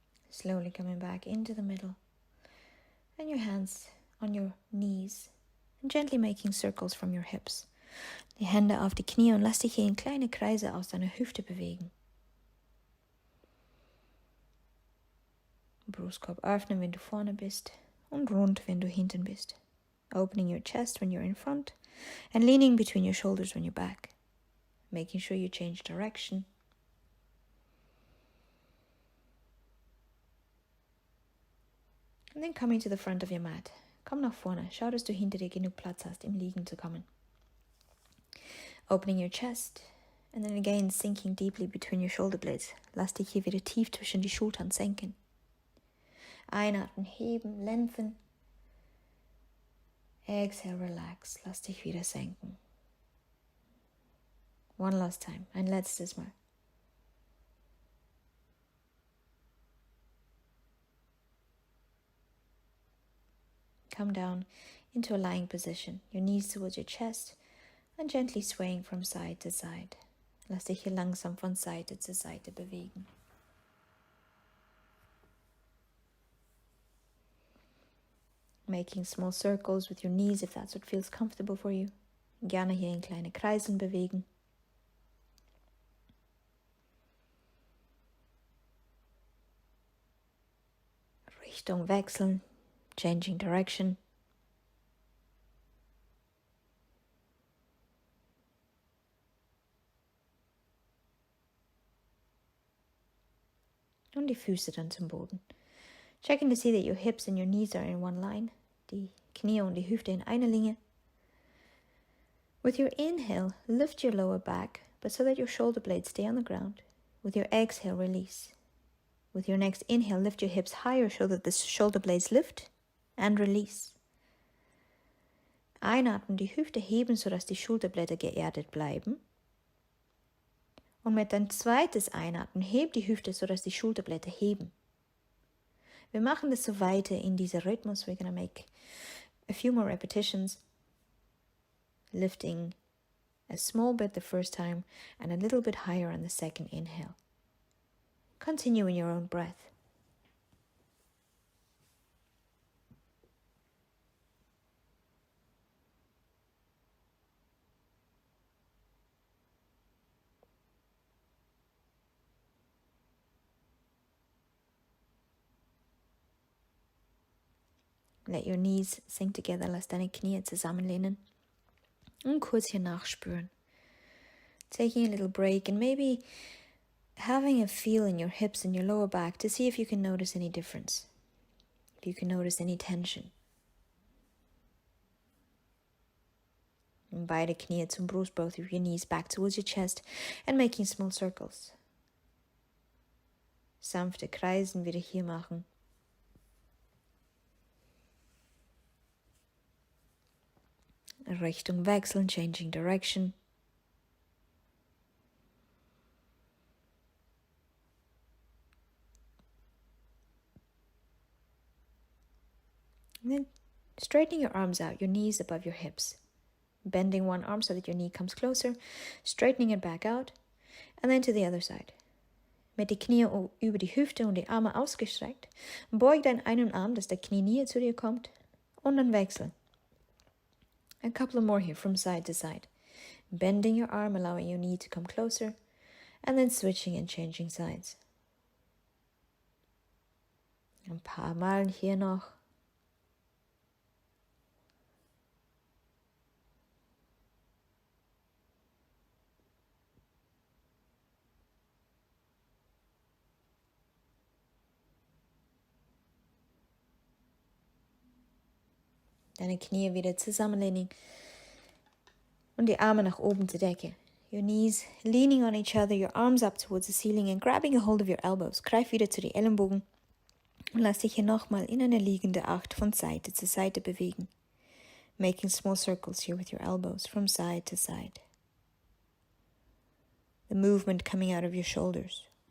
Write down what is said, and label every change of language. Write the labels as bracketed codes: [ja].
[en] Slowly coming back into the middle. And your hands on your knees. And gently making circles from your hips. [de] Die Hände auf die Knie und lass dich hier in kleine Kreise aus deiner Hüfte bewegen. Brustkorb öffnen, wenn du vorne bist. Und rund, wenn du hinten bist. [en] Opening your chest when you're in front. And leaning between your shoulders when you're back. Making sure you change direction. And then coming to the front of your mat. [de] Komm nach vorne. Schau, dass du hinter dir genug Platz hast, im Liegen zu kommen. [en] Opening your chest. And then again sinking deeply between your shoulder blades. [de] Lass dich hier wieder tief zwischen die Schultern senken. Einatmen, heben, lengthen. [en] Exhale, relax. [de] Lass dich wieder senken. [en] One last time. [de] Ein letztes Mal. [en] Come down into a lying position, your knees towards your chest and gently swaying from side to side. [de] Lass dich hier langsam von Seite zu Seite bewegen. [en] Making small circles with your knees if that's what feels comfortable for you. [de] Gerne hier in kleine Kreisen bewegen. Richtung wechseln. [en] Changing direction. [de] Und die Füße dann zum Boden. [en] Checking to see that your hips and your knees are in one line. [de] Die Knie und die Hüfte in einer Linie. [en] With your inhale, lift your lower back, but so that your shoulder blades stay on the ground. With your exhale, release. With your next inhale, lift your hips higher so that the shoulder blades lift and release. [de] Einatmen, die Hüfte heben, sodass die Schulterblätter geerdet bleiben. Und mit dein zweites Einatmen, heb die Hüfte, sodass die Schulterblätter heben. Wir machen das so weiter in dieser Rhythmus. [en] We're going to make a few more repetitions. Lifting a small bit the first time and a little bit higher on the second inhale. Continue in your own breath. Let your knees sink together, [de] lass deine Knie zusammenlehnen und kurz hier nachspüren. [en] Taking a little break and maybe having a feel in your hips and your lower back to see if you can notice any difference, if you can notice any tension. And [de] beide Knie zum Brust, [en] both of your knees back towards your chest and making small circles. [de] Sanfte Kreisen wieder hier machen. Richtung wechseln, [en] changing direction. And then straightening your arms out, your knees above your hips. Bending one arm so that your knee comes closer, straightening it back out, and then to the other side. [de] Mit die Knie über die Hüfte und die Arme ausgestreckt. Beug deinen einen Arm, dass der Knie näher zu dir kommt, und dann wechseln. [en] A couple more here from side to side. Bending your arm, allowing your knee to come closer, and then switching and changing sides. [de] Ein paar Mal hier noch. Deine Knie wieder zusammenlehnen und die Arme nach oben zur Decke. [en] Your knees leaning on each other, your arms up towards the ceiling and grabbing a hold of your elbows. [de] Greif wieder zu den Ellenbogen und lass dich hier nochmal in eine liegende Acht von Seite zu Seite bewegen. [en] Making small circles here with your elbows from side to side. The movement coming out of your shoulders.